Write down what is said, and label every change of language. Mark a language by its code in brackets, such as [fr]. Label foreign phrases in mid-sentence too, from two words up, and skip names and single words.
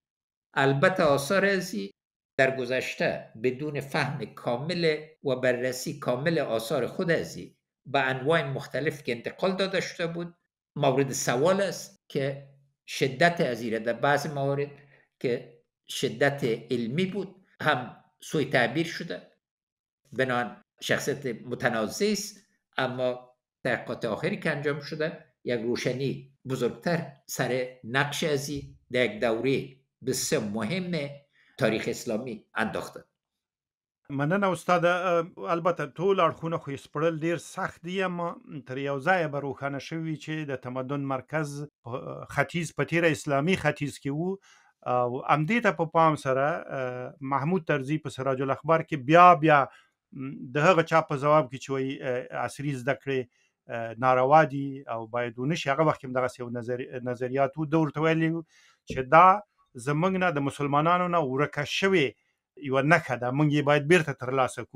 [fa] البته آثار ازی در گذشته بدون فهم کامل و بررسی کامل آثار خود ازی به انواع مختلف که انتقال داده شده بود مورد سوال است که شدت ازی در بعض موارد که شدت علمی بود هم سوء تعبیر شده. بنان شخصیت متنازع است اما تحقیقات آخری که انجام شده یک روشنی بزرگتر سر نقش ازی در یک دوره بسیار مهم تاریخ اسلامی انداخته. [ps] مننه استاد. البته ټول اړخونه خو سپړل ډیر سخت دي اما تر یو ځای به روښانه شوي چې د تمدن مرکز ختیځ په تیره اسلامي ختیځ کې وو او همدې ته په پام سره محمود طرزي په سراج الاخبار کې بیا د هغه چا په ځواب کې چې وایي عصري زده کړې ناروا دي او باید ونه شي، هغه وخت هم دغسې یو نظریات و ده ورته ویلي چې دا زموږ نه د مسلمانانو نه ورکه شوې یو نښه ده، موږ یې باید بیرته ترلاسه کړو.